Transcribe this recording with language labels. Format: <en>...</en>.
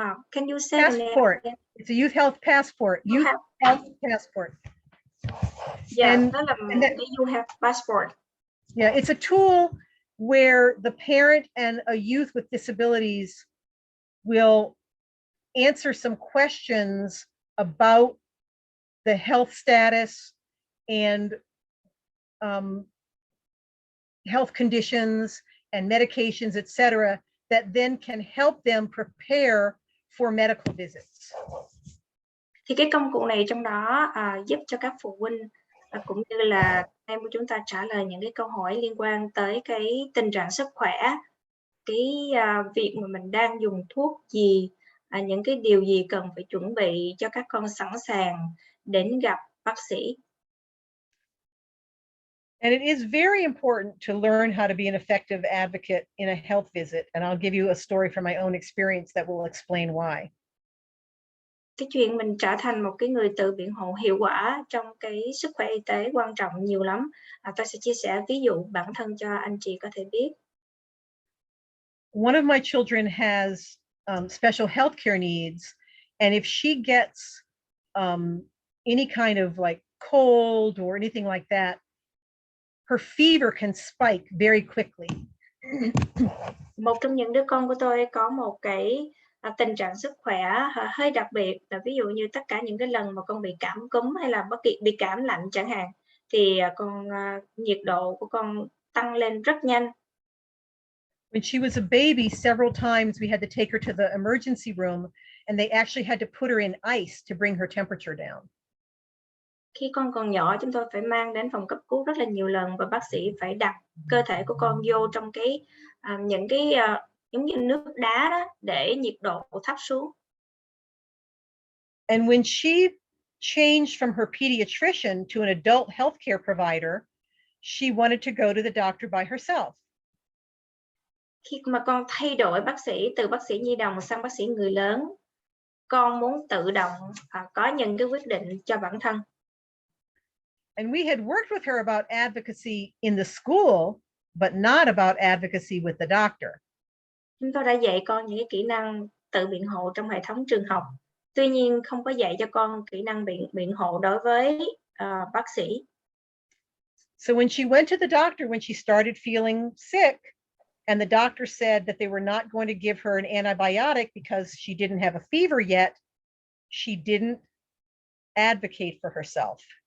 <en>Can you say Passport. the name? It's a Youth Health Passport. Youth Health Passport.</en> <vi>Yeah, đó là cái Youth Health Passport.</vi> <en>Yeah, it's a tool where the parent and a youth with disabilities will answer some questions about the health status and health conditions and medications, etc., that then can help them prepare for medical visits.</en> <vi>Thì cái công cụ này trong đó giúp cho các phụ huynh cũng như là em của chúng ta trả lời những cái câu hỏi liên quan tới cái tình trạng sức khỏe, cái việc mà mình đang dùng thuốc gì, những cái điều gì cần phải chuẩn bị cho các con sẵn sàng đến gặp bác sĩ.</vi> <en>And it is very important to learn how to be an effective advocate in a health visit. And I'll give you a story from my own experience that will explain why.</en> <vi>Cái chuyện mình trở thành một cái người tự biện hộ hiệu quả trong cái sức khỏe y tế quan trọng nhiều lắm. Tôi sẽ chia sẻ ví dụ bản thân cho anh chị có thể biết.</vi> <en>One of my children has special healthcare needs, and if she gets any kind of like cold or anything like that, her fever can spike very quickly.</en> <vi>Một trong những đứa con của tôi có một cái tình trạng sức khỏe hơi đặc biệt, là ví dụ như tất cả những cái lần mà con bị cảm cúm hay là bất kỳ bị cảm lạnh chẳng hạn, thì nhiệt độ của con tăng lên rất nhanh.</vi> <en>When she was a baby, several times we had to take her to the emergency room, and they actually had to put her in ice to bring her temperature down.</en> <vi>Khi con còn nhỏ, chúng tôi phải mang đến phòng cấp cứu rất là nhiều lần, và bác sĩ phải đặt cơ thể của con vô trong cái những cái giống như nước đá đó để nhiệt độ thấp xuống.</vi> <en>And when she changed from her pediatrician to an adult healthcare provider, she wanted to go to the doctor by herself.</en> <vi>Khi mà con thay đổi bác sĩ từ bác sĩ nhi đồng sang bác sĩ người lớn, con muốn tự động có những cái quyết định cho bản thân.</vi> <en>And we had worked with her about advocacy in the school, but not about advocacy with the doctor.</en> <vi>Chúng tôi đã dạy con những cái kỹ năng tự biện hộ trong hệ thống trường học. Tuy nhiên không có dạy cho con kỹ năng biện hộ đối với bác sĩ.</vi> <en>So when she went to the doctor, when she started feeling sick, and the doctor said that they were not going to give her an antibiotic because she didn't have a fever yet, she didn't advocate for herself.</en>